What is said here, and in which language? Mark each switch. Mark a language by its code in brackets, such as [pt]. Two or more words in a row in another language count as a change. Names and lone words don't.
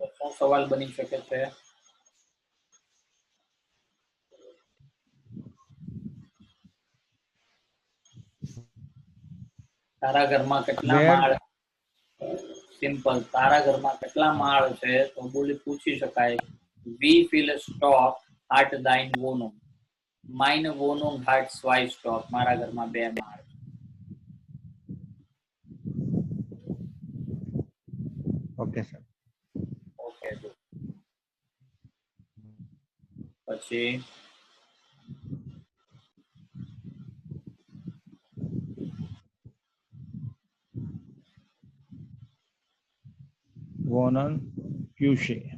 [gu] શું સવાલ બની શકે છે? તારા ઘરમાં કેટલા માળ? સિમ્પલ, તારા ઘરમાં કેટલા માળ છે તો બોલી પૂછી શકાય. [de] Wie viele Stock hat dein Wohnung? Meine Wohnung hat 2 Stock. [gu] મારા ઘરમાં 2 માળ. [en] okay sir. [gu] ઓકે, પછી [de] Wohnen Küche.